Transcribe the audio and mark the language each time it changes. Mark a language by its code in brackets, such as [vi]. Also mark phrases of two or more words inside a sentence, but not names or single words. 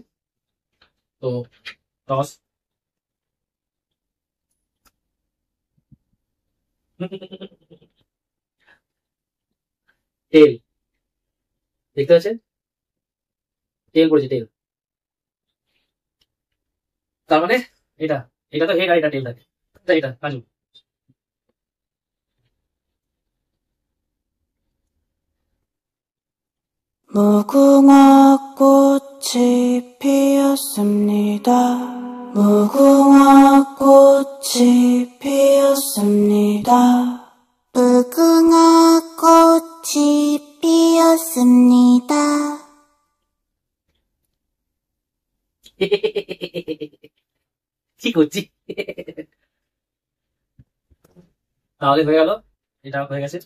[bn] তো টস। টেল, দেখতে পাচ্ছেন? টেল পড়েছে, টেল। তার মানে এটা, এটা তো হেড আর এটা টেল থাকে, তাই এটা কাজল। [ko] 무궁화 꽃이 피었습니다. 무궁화 꽃이 피었습니다. 무궁화 꽃이 피었습니다. [bn] কি করছি? তাহলে হয়ে গেল, এটা হয়ে গেছে।